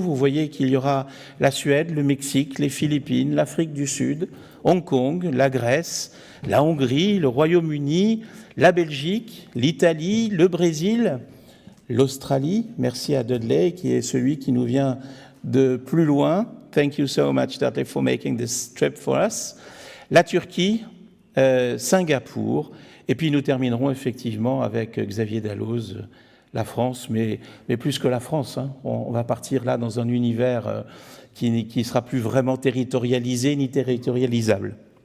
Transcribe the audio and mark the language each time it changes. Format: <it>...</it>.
<fr>Vous voyez qu'il y aura la Suède, le Mexique, les Philippines, l'Afrique du Sud, Hong Kong, la Grèce, la Hongrie, le Royaume-Uni, la Belgique, l'Italie, le Brésil, l'Australie. Merci à Dudley, qui est celui qui nous vient de plus loin.</fr> <en>Thank you so much, Dudley, for making this trip for us.</en> <fr>La Turquie, Singapour, et puis nous terminerons effectivement avec Xavier Dalloz, la France, mais plus que la France. Hein. On va partir là dans un univers qui ne sera plus vraiment territorialisé ni territorialisable.</fr>